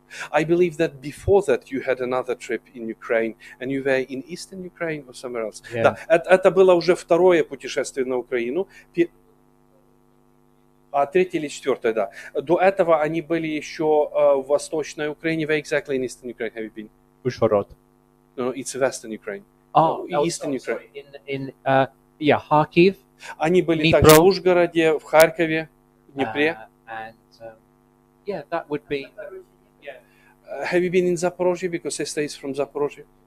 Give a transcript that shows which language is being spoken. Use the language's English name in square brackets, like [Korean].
[English] I believe that before that you had another trip in Ukraine and you were in Eastern Ukraine or somewhere else. Yeah. [Russian] Да, это было уже второе путешествие на Украину. Третье или четвертое, да. До этого они были еще в Восточной Украине. [English] Where exactly in Eastern Ukraine have you been? Uzhhorod. No, it's Western Ukraine. Eastern Ukraine. In Kharkiv. [Russian] Они были Днепро. также в Ужгороде, в Харькове, в Днепре. [English] And that would be. Have you been in Zaporozhye? Because sister is from Zaporozhye.